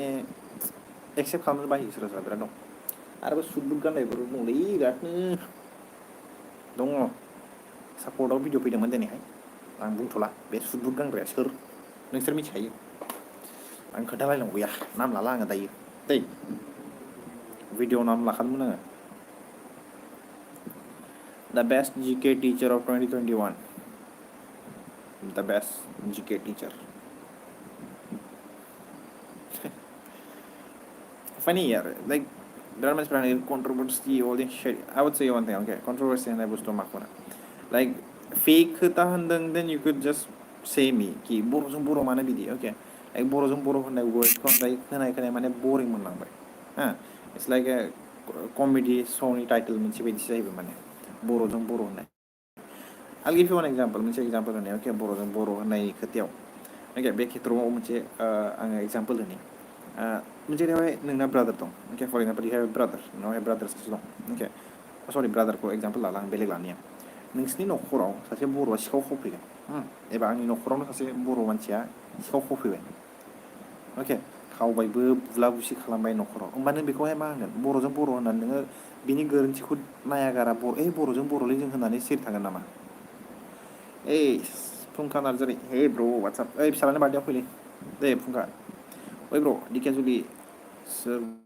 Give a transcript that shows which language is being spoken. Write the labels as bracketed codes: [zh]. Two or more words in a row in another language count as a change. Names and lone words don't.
[brx] एक्सेप्ट खालामनो बायो सोरबा सोरबा बिराद दं आरो सुट बुट गाननायफोर दंलै बिरादनो दङ सापर्टआव भिडिअ फैदोंमोन दिनैहाय आं बुंथ'ला बे सुट बुट गानग्राया सोर नोंसोर मिथिखायो आं खोन्थालायनांगौ गैया नाम लाला आङो दायो दै भिडिअ नाम लाखादोंमोन आङो [en] the best GK teacher of 2021 the best GK teacher funny यार like [brx] बिराद मानसिफ्रा [en] controversy all this shit I would say one thing okay controversy [brx] होननाय बुस्थुआ माखौ [en] like fake [brx] खोथा होनदों [en] then you could just say me कि [brx] बर'जों बर' मानो बिदि [en] okay like [brx] बर'जों बर' होननाय wordखौ खोनाय खोनाय माने boring मोनलांबाय [en] it's like a comedy show [brx] नि title मोनसे बायदिसो जाहैबाय माने बर'जों बर' होननाय [en] I'll give you one example [brx] मोनसे example होनाय okay बर'जों बर' होननाय खोथायाव okay बे खेत्रआव मोनसे आङो example होनि मोनसे जाहैबाय नोंना ब्रादार दं okay [en] for example you have a brother [brx] नोंनावहाय ब्रादार्स दं okay सरि ब्रादारखौ एग्जाम्पल लाला आं बेलेग लानिया नोंसिनि न'खराव सासे बर'आ सिखाव खावफैगोन एबा आंनि न'खरावनो सासे बर' मानसिया सिखाव खावफैबाय अके खावबायबो बुला बुसि खालामबाय न'खराव होमबा नों बेखौहाय मा होनगोन बर'जों बर' होननानै नोङो बिनि गोरोन्थिखौ नायागारा बर'जों बर'लै जों होननानै सिरि थागोन नामा ओइ फुंखा नार्जारि [en] hey bro WhatsApp [brx] ओइ फिसालानि बार्थडेआव फैलै दे फुंखा ओइ ब्र' दिकेजुलि सोर